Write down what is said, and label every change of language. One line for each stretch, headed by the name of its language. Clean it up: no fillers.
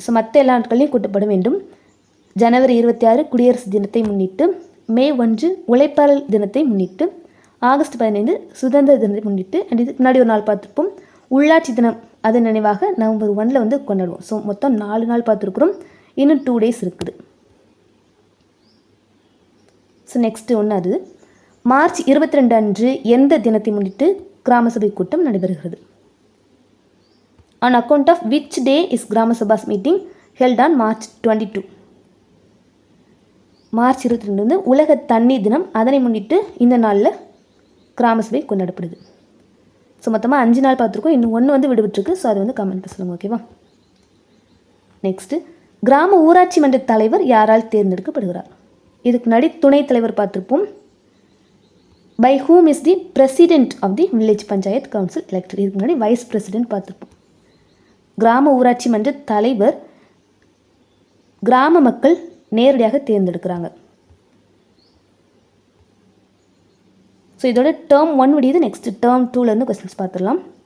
Tamil: So மற்ற எல்லா நாட்களையும் கூட்டப்பட வேண்டும். ஜனவரி 26 குடியரசு தினத்தை முன்னிட்டு, மே 1 உழைப்பாளர் தினத்தை முன்னிட்டு, ஆகஸ்ட் 15 சுதந்திர தினத்தை முன்னிட்டு, அண்ட் இதுக்கு முன்னாடி ஒரு நாள் பார்த்துருப்போம் உள்ளாட்சி தினம், அதன் நினைவாக நவம்பர் 1 வந்து கொண்டாடுவோம். ஸோ மொத்தம் 4 நாள் பார்த்துருக்குறோம். இன்னும் 2 days இருக்குது. ஸோ நெக்ஸ்ட்டு ஒன்று, அது மார்ச் 22 அன்று எந்த தினத்தை முன்னிட்டு கிராம சபை கூட்டம் நடைபெறுகிறது?
English: On account of which day is கிராம சபாஸ் meeting held on March 22?
Tamil: March 22 வந்து உலக தண்ணீர் தினம். அதனை முன்னிட்டு இந்த நாளில் கிராம சபை கொண்டாடப்படுது. ஸோ மொத்தமாக 5 நாள் பார்த்துருக்கோம். இன்னும் 1 வந்து விடுபட்டுருக்கு. ஸோ அது வந்து கமெண்ட்டில் சொல்லுங்கள். ஓகேவா? நெக்ஸ்ட்டு, கிராம ஊராட்சி மன்ற தலைவர் யாரால் தேர்ந்தெடுக்கப்படுகிறார்? இதுக்கு முன்னாடி துணைத் தலைவர் பார்த்துருப்போம்.
English: By whom is the president of the village panchayat council elected?
Tamil: இதுக்கு முன்னாடி வைஸ் பிரசிடென்ட் பார்த்துருப்போம். கிராம ஊராட்சி மன்ற தலைவர் கிராம மக்கள் நேரடியாக தேர்ந்தெடுக்கிறாங்க. ஸோ இதோட டேர்ம் 1 முடியுது. நெக்ஸ்ட் டேர்ம் 2லேருந்து கொஸ்டின்ஸ் பார்த்துடலாம்.